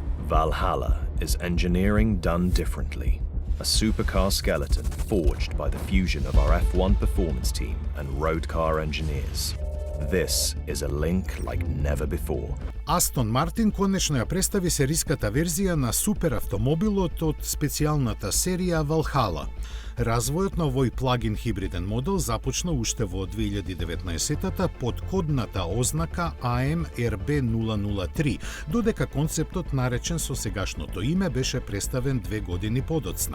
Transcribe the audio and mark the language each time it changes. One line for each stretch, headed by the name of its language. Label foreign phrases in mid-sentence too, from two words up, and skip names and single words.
English: Valhalla is engineering done differently. A supercar skeleton forged by the fusion of our F1 performance team and road car engineers. This is a link like never before.
Macedonian: Астон Мартин конечно ја представи сериската верзија на суперавтомобилот од специјалната серија Valhalla. Развојот на овој плагин хибриден модел започна уште во 2019-та под кодната ознака AMRB003, додека концептот наречен со сегашното име беше представен 2 години подоцна.